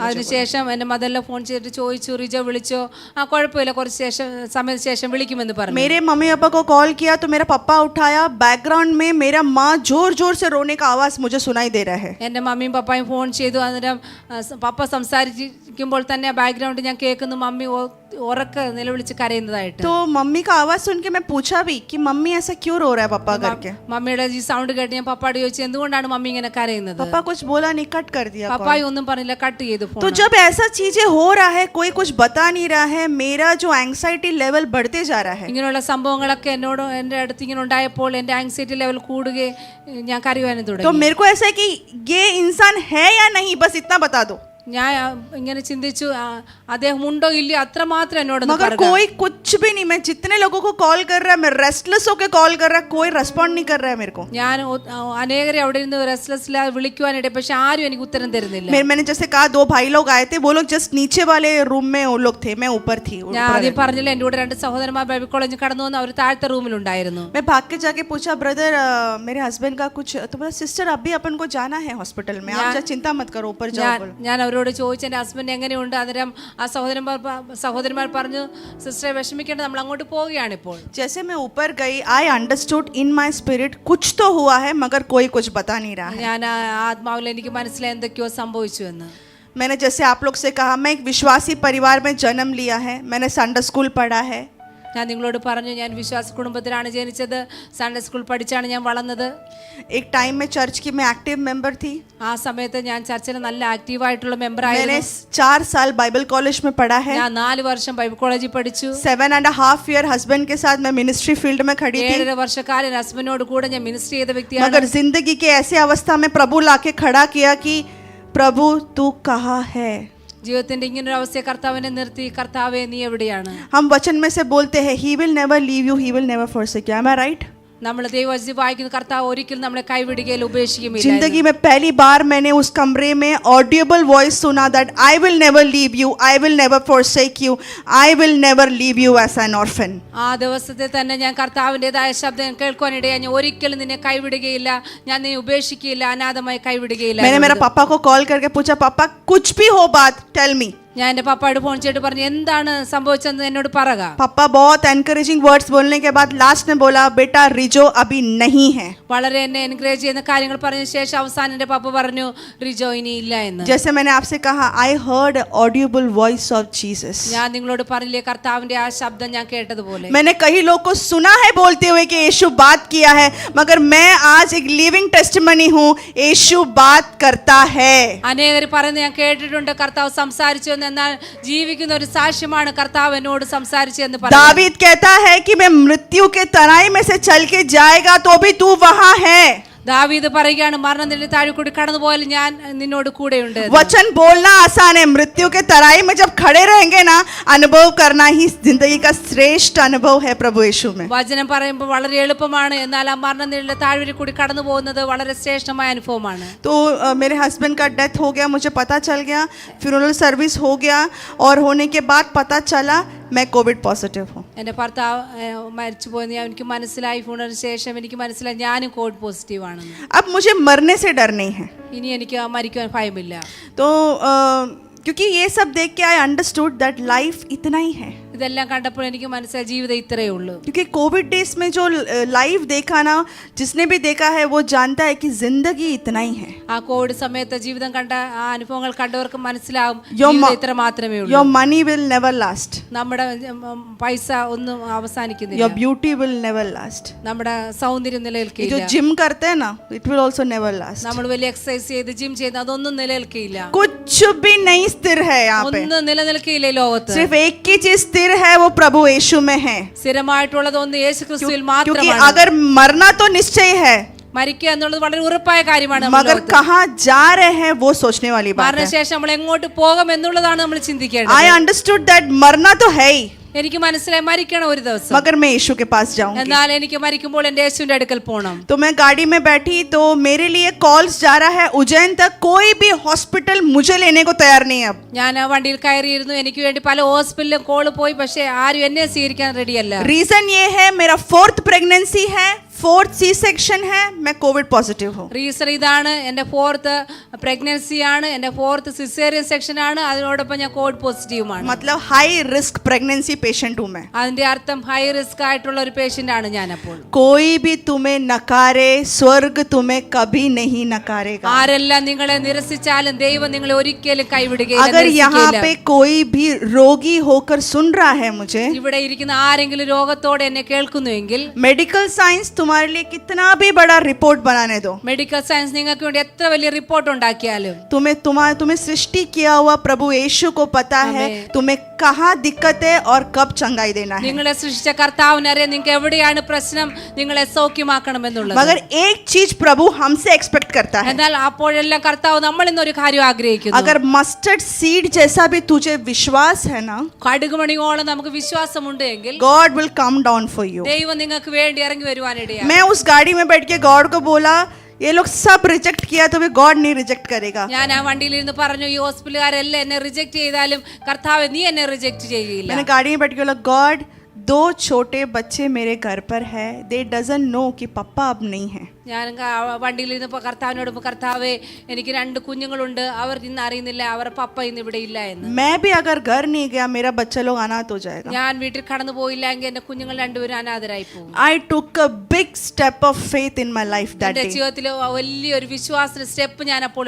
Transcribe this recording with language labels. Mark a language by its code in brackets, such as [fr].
[ml] അതിനുശേഷം എൻ്റെ മദറിനെ ഫോൺ ചെയ്തിട്ട് ചോദിച്ചു, റിജോ വിളിച്ചോ? ആ കുഴപ്പമില്ല, കുറച്ച് സമയത്തിന് ശേഷം വിളിക്കുമെന്ന് പറഞ്ഞു. [hi] मेरे मम्मी पापा को कॉल किया तो मेरा पापा उठाया. बैकग्राउंड में मेरा माँ जोर जोर से रोने का आवाज मुझे सुनाई दे रहा है. [ml] എൻ്റെ മമ്മിയും പപ്പായും ഫോൺ ചെയ്തു. അന്നേരം പപ്പ സംസാരിക്കുമ്പോൾ തന്നെ ബാക്ക്ഗ്രൗണ്ട് ഞാൻ കേൾക്കുന്നു മമ്മി ഉറക്കെ നിലവിളിച്ച് കരയുന്നതായിട്ട്. [hi] तो मम्मी का आवाज सुन के मैं पूछा भी कि मम्मी ऐसा क्यों रो रहा है पापा करके. [ml] മമ്മിയുടെ ഈ സൗണ്ട് കേട്ട് ഞാൻ പപ്പാട് ചോദിച്ചു, എന്തുകൊണ്ടാണ് മമ്മി ഇങ്ങനെ കരയുന്നത്? [hi] पापा कुछ बोला नहीं, कट कर दिया. [ml] പപ്പായി ഒന്നും പറഞ്ഞില്ല, കട്ട് ചെയ്തു ഫോൺ. [hi] तो जब ऐसा चीजें हो रहा है, कोई कुछ बता नहीं रहा है, मेरा जो एंग्जाइटी लेवल बढ़ते जा रहा है. [ml] ഇങ്ങനെയുള്ള സംഭവങ്ങളൊക്കെ എന്നോട് എൻ്റെ അടുത്ത് ഇങ്ങനെ ഉണ്ടായപ്പോൾ എൻ്റെ ആങ്സൈറ്റി ലെവൽ കൂടുകയും ഞാൻ കരയുവാനും [hi] तो [ml] തുടങ്ങി. [hi] मेरे को ऐसा है कि ये इंसान है या नहीं, बस इतना बता दो. [ml] ഞാൻ ഇങ്ങനെ ചിന്തിച്ചു, അദ്ദേഹം ഉണ്ടോ ഇല്ലയോ അത്ര മാത്രം എന്നോട് [hi] मगर कोई कुछ भी नहीं. मैं जितने लोगों को कॉल कर रहा है, मैं रेस्टलेस होके कॉल कर रहा है, कोई रेस्पॉन्ड नहीं कर रहा है मेरे को. [ml] ഞാൻ അനേകരെ അവിടെ ഇരുന്ന് റെസ്റ്റ്ലെസ്സിലായി വിളിക്കുവാനിടെ, പക്ഷെ ആരും എനിക്ക് ഉത്തരം തരുന്നില്ല. [hi] मैंने जैसे कहा 2 भाई लोग आए थे, वो लोग जस्ट नीचे वाले रूम में वो लोग थे, मैं ऊपर थी. [ml] ഞാൻ ആദ്യം പറഞ്ഞില്ല, എൻ്റെ കൂടെ 2 സഹോദരന്മാർ ബൈബിൾ കോളേജിൽ കടന്നു വന്ന് അവർ താഴത്തെ റൂമിലുണ്ടായിരുന്നു. [hi] मैं भाग के जाके पूछा ब्रदर मेरे हस्बैंड का कुछ, तो बोला सिस्टर अभी अपन को जाना है हॉस्पिटल में, आप चिंता मत करो ऊपर जाओ. [ml] ഞാൻ അവരോട് ചോദിച്ചു എൻ്റെ ഹസ്ബൻഡ് എങ്ങനെയുണ്ട്. അന്നേരം ആ സഹോദരന്മാർ പറഞ്ഞു, സിസ്റ്ററെ വിഷമിക്കേണ്ട, നമ്മൾ അങ്ങോട്ട് പോവുകയാണിപ്പോൾ. [hi] जैसे मैं ऊपर गई, [en] I understood in my spirit [hi] कुछ तो हुआ है मगर कोई कुछ बता नहीं रहा है. [ml] ഞാൻ ആത്മാവിൽ എനിക്ക് മനസ്സിലായി എന്തൊക്കെയോ സംഭവിച്ചു എന്ന്. [hi] मैंने जैसे आप लोग से कहा, मैं एक विश्वासी परिवार में जन्म लिया है, मैंने संडे स्कूल पढ़ा है. [ml] ഞാൻ നിങ്ങളോട് പറഞ്ഞു, ഞാൻ വിശ്വാസ കുടുംബത്തിലാണ് ജനിച്ചത്, സൺഡേ സ്കൂൾ പഠിച്ചാണ് ഞാൻ വളർന്നത്. [hi] एक टाइम में चर्च की मैं एक्टिव मेंबर थी. [ml] ആ സമയത്ത് ഞാൻ ചർച്ചിൽ നല്ല ആക്റ്റീവായിട്ടുള്ള മെമ്പർ ആയിരുന്നു. [hi] मैंने 4 साल बाइबल कॉलेज में पढ़ा है. [ml] ഞാൻ 4 വർഷം ബൈബിൾ കോളേജിൽ പഠിച്ചു. [hi] 7.5 year हस्बैंड के साथ मैं मिनिस्ट्री फील्ड में खड़ी थी. [ml] 7.5 വർഷക്കാലം ഹസ്ബൻഡിനോട് കൂടെ ഞാൻ മിനിസ്ട്രി ചെയ്ത വ്യക്തിയാണ്. [hi] मगर जिंदगी के ऐसे अवस्था में प्रभु लाके खड़ा किया कि प्रभु तू कहाँ है. [ml] ജീവിതത്തിന്റെ ഇങ്ങനൊരു അവസ്ഥയെ കർത്താവിനെ നിർത്തി, കർത്താവേ നീ എവിടെയാണ്? [hi] हम वचन में से बोलते हैं [en] he will never leave you, he will never forsake you. Am I right? [ml] നമ്മൾ ദൈവവചനം വായിക്കുന്ന കർത്താവ് ഒരിക്കലും നമ്മളെ കൈവിടുകയില്ല, ഉപേക്ഷിക്കുമില്ല. [hi] जिंदगी में पहली बार मैंने उस कमरे में ऑडिबल वॉइस सुना [en] that I will never leave you, I will never forsake you, I will never leave you as an orphan. [ml] ആ ദിവസത്തിൽ തന്നെ ഞാൻ കർത്താവിൻ്റെതായ ശബ്ദം കേൾക്കുവാനിടയായി, ഞാൻ ഒരിക്കലും നിന്നെ കൈവിടുകയില്ല, ഞാൻ നിന്നെ ഉപേക്ഷിക്കുകയില്ല, അനാഥമായി കൈവിടുകയില്ല. [hi] मैंने मेरा पापा को कॉल करके पूछा, पापा कुछ भी हो बात [en] Tell me. [ml] ഞാൻ എൻ്റെ പപ്പായോട് ഫോൺ ചെയ്തിട്ട് പറഞ്ഞു, എന്താണ് സംഭവിച്ചതെന്ന് എന്നോട് പറയുക. [hi] पापा बहुत एनकरेजिंग वर्ड्स बोलने के बाद लास्ट में बोला, बेटा रिजो अभी नहीं है. [ml] വളരെ എന്നെ എൻകറേജ് ചെയ്യുന്ന കാര്യങ്ങൾ പറഞ്ഞ ശേഷം അവസാനം എൻ്റെ പപ്പ പറഞ്ഞു, റിജോ ഇനി ഇല്ല എന്ന്. [hi] जैसे मैंने आपसे कहा, [en] I heard audible voice of Jesus. [ml] ഞാൻ നിങ്ങളോട് പറഞ്ഞില്ലേ, കർത്താവിന്റെ ആ ശബ്ദം ഞാൻ കേട്ടതുപോലെ. [hi] मैंने कई लोग को सुना है बोलते हुए कि यीशु बात किया है, मगर मैं आज एक लिविंग टेस्टिमनी हूँ, यीशु बात करता है. [ml] അനേകർ പറയുന്നത് ഞാൻ കേട്ടിട്ടുണ്ട്, കർത്താവ് സംസാരിച്ചു, എന്നാൽ ജീവിക്കുന്ന ഒരു സാക്ഷ്യമാണ് കർത്താവ് എന്നോട് സംസാരിച്ചു എന്ന് പറയുന്നത്. [hi] दावीद कहता है कि मैं मृत्यु के तराई में से चल के जाएगा तो भी तू वहां है. [ml] ദാവീദ് പറയുകയാണ്, മരണത്തിന്റെ താഴെ കൂടി കടന്നു പോയാൽ ഞാൻ നിന്നോട് കൂടെയുണ്ട്. [hi] वचन बोलना आसान है, मृत्यु के तराई में जब खड़े रहेंगे ना, अनुभव करना ही जिंदगी का श्रेष्ठ अनुभव है प्रभु यीशु में. [ml] വചനം പറയുമ്പോൾ വളരെ എളുപ്പമാണ്, എന്നാൽ ആ മരണത്തിന്റെ താഴ്വര കൂടി കടന്നു പോകുന്നത് വളരെ ശ്രേഷ്ഠമായ അനുഭവമാണ്. [hi] तो मेरे हस्बैंड का डेथ हो गया, मुझे पता चल गया, फ्यूनरल सर्विस हो गया और होने के बाद पता चला मैं कोविड पॉजिटिव हूँ. [ml] എൻ്റെ ഭർത്താവ് മരിച്ചു പോയെന്ന് എനിക്ക് മനസ്സിലായി. ഫുണറിന് ശേഷം എനിക്ക് മനസ്സിലായി ഞാനും കോവിഡ് പോസിറ്റീവ് ആണെന്ന്. [hi] अब मुझे मरने से डर नहीं है. [ml] ഇനി എനിക്ക് മരിക്കാൻ ഭയമില്ല. [hi] तो क्योंकि ये सब देख के [en] I understood that [hi] लाइफ इतना ही है. [ml] ഇതെല്ലാം കണ്ടപ്പോൾ എനിക്ക് മനസ്സിലായി ജീവിതം ഇത്രയേ ഉള്ളൂ. [hi] क्योंकि कोविड डेज में जो लाइव देखा ना, जिसने भी देखा है वो जानता है कि जिंदगी इतना ही है. [ml] ആ കോവിഡ് സമയത്ത് ജീവിതം കണ്ട ആ അനുഭവങ്ങൾ കണ്ടവർക്ക് മനസ്സിലാവും ജീവിതം ഇത്ര മാത്രമേ ഉള്ളൂ. [en] Your money will never last. [ml] നമ്മുടെ പൈസ ഒന്നും അവസാനിക്കുന്നില്ല. [en] Your beauty will never last. [ml] നമ്മുടെ സൗന്ദര്യം നിലനിൽക്കില്ല. [hi] जो जिम करते हैं ना, [en] it will also never last. [ml] നമ്മൾ വലിയ എക്സസൈസ് ചെയ്ത് ജിം ചെയ്ത് അതൊന്നും നിലനിൽക്കില്ല. [hi] कुछ भी नहीं स्थिर है यहाँ पे. [ml] ഒന്നും നിലനിൽക്കില്ല ഈ ലോകത്ത്. [hi] सिर्फ एक ही चीज स्थिर सिर है वो प्रभु यीशु में है, [ml] സ്ഥിരമായിട്ടുള്ളത് ഒന്ന് യേശു ക്രിസ്തുവിൽ [hi] क्योंकि [ml] മാത്രമാണ്. [hi] अगर मरना तो निश्चय है, [ml] മരിക്കുക എന്നുള്ളത് വളരെ ഉറപ്പായ കാര്യമാണ്. നമ്മുടെ [hi] मगर [ml] ലോകത്ത്. [hi] कहाँ जा रहे हैं वो सोचने वाली बात है. [ml] മരണശേഷം നമ്മൾ എങ്ങോട്ട് പോകും എന്നുള്ളതാണ് നമ്മൾ ചിന്തിക്കേണ്ടത്. [en] I understood that [hi] मरना तो है ही, [ml] എനിക്ക് മനസ്സിലായി മരിക്കണം ഒരു ദിവസം. [hi] मगर मैं यीशु के पास जाऊंगी. [ml] എന്നാൽ എനിക്ക് മരിക്കുമ്പോൾ എന്റെ യേശുവിന്റെ അടുക്കൽ പോകണം. [hi] तो मैं गाड़ी में बैठी तो मेरे लिए कॉल्स जा रहा है उज्जैन तक, कोई भी हॉस्पिटल मुझे लेने को तैयार नहीं है अब. [ml] ഞാൻ ആ വണ്ടിയിൽ കയറിയിരുന്നു. എനിക്ക് വേണ്ടി പല ഹോസ്പിറ്റലിലും കോള് പോയി, പക്ഷെ ആരും എന്നെ സ്വീകരിക്കാൻ റെഡിയല്ല. [hi] रीजन ये है मेरा 4th प्रेगनेंसी है, 4th C सेक्शन है, मैं कोविड पॉजिटिव हूँ. [ml] റീസൺ ഇതാണ്, എന്റെ 4th പ്രഗ്നൻസി ആണ്, എന്റെ 4th സിസേറിയൻ സെക്ഷൻ ആണ്, അതിനോടൊപ്പം ഞാൻ കോവിഡ് പോസിറ്റീവുമാണ്. [hi] मतलब हाई रिस्क प्रेगनेंसी पेशेंट हूँ मैं. [ml] അതിന്റെ അർത്ഥം ഹൈ റിസ്ക് ആയിട്ടുള്ള ഒരു പേഷ്യന്റ് ആണ് ഞാൻ. അപ്പോൾ [hi] कोई भी तुम्हें नकारे, स्वर्ग तुम्हें कभी नहीं नकारेगा. [ml] ആരെല്ലാം നിങ്ങളെ നിരസിച്ചാലും ദൈവം നിങ്ങളെ ഒരിക്കലും കൈവിടുകയില്ല, [hi] अगर यहाँ [ml] നിരസിക്കുകയില്ല. [hi] पे कोई भी रोगी होकर सुन रहा है मुझे, [ml] ഇവിടെ ഇരിക്കുന്ന ആരെങ്കിലും രോഗത്തോടെ എന്നെ കേൾക്കുന്നുവെങ്കിൽ [hi] मेडिकल साइंस तुम्हारे लिए कितना भी बड़ा रिपोर्ट बनाने दो, [ml] മെഡിക്കൽ സയൻസ് നിങ്ങൾക്ക് വേണ്ടി എത്ര വലിയ റിപ്പോർട്ട് ഉണ്ടാക്കിയാലും [hi] तुम्हें सृष्टि किया हुआ प्रभु यीशु को पता है तुम्हें कहाँ दिक्कत है और कब चंगाई देना है. [ml] നിങ്ങളെ സൃഷ്ടിച്ച കർത്താവിനറിയാം നിങ്ങൾക്ക് എവിടെയാണ് പ്രശ്നം, നിങ്ങളെ സൗഖ്യമാക്കണം എന്നുള്ളത്. [hi] मगर एक चीज प्रभु हमसे एक्सपेक्ट करता है, [ml] എന്നാൽ അപ്പോഴെല്ലാം കർത്താവ് നമ്മളിൽ നിന്ന് ഒരു കാര്യം ആഗ്രഹിക്കുന്നു. [hi] अगर मस्टर्ड सीड जैसा भी तुझे विश्वास है ना, [ml] കടുകുമണിയോളം നമുക്ക് വിശ്വാസമുണ്ട് എങ്കിൽ [en] God will come down for you. [ml] ദൈവം നിങ്ങൾക്ക് വേണ്ടി ഇറങ്ങി വരുവാനിടയാണ്. [hi] मैं उस गाड़ी में बैठ के गॉड को बोला ये लोग सब रिजेक्ट किया तो भी गॉड नहीं रिजेक्ट करेगा. [ml] ഞാൻ ആ വണ്ടിയിൽ ഇരുന്ന് പറഞ്ഞു, ഈ ഹോസ്പിറ്റലുകാരെല്ലാം എന്നെ റിജക്ട് ചെയ്താലും കർത്താവ് നീ എന്നെ റിജക്ട് ചെയ്യില്ല. [hi] मैंने गाड़ी में बैठ के बोला गॉड 2 छोटे बच्चे मेरे घर पर है, [en] they doesn't know [hi] कि पापा अब नहीं है. [ml] ഞാൻ വണ്ടിയിൽ ഇരുന്നപ്പോൾ കർത്താവിനോട് കർത്താവേ എനിക്ക് 2 കുഞ്ഞുങ്ങളുണ്ട്, അവർ ഇന്ന് അറിയുന്നില്ല അവരുടെ പപ്പ ഇന്ന് ഇവിടെ ഇല്ല എന്ന്. [hi] मैं भी अगर घर नहीं गया मेरा बच्चा लोग अनाथ हो जाएगा. [ml] ഞാൻ വീട്ടിൽ കടന്നു പോയില്ലെങ്കിൽ എന്റെ കുഞ്ഞുങ്ങൾ രണ്ടുപേരും അനാഥരായി പോകും. [en] I took a big step of faith in my life that [ml] എന്റെ [en] day. [ml] ജീവിതത്തിൽ വലിയൊരു വിശ്വാസ സ്റ്റെപ്പ് ഞാൻ അപ്പോൾ